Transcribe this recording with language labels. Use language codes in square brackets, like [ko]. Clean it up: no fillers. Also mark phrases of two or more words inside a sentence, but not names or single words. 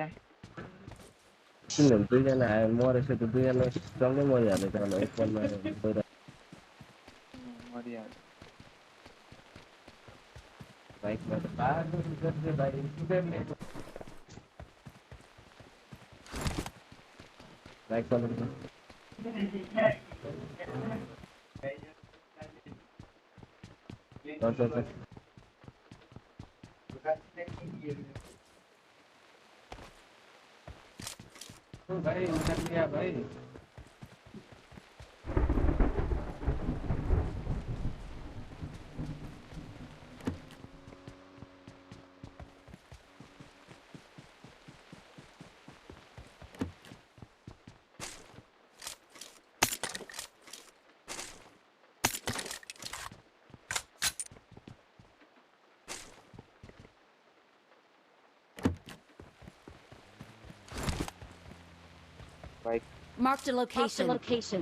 [ne] किन दुईजना आयो मरेछ त दुईजना सँगै मरिहाल्यो त एकपल्टमा मरिहाल्यो बाइकमा बाइक चलाउँछ भाई [hi] उतर लिया [ne] भाई [en] Marked a location.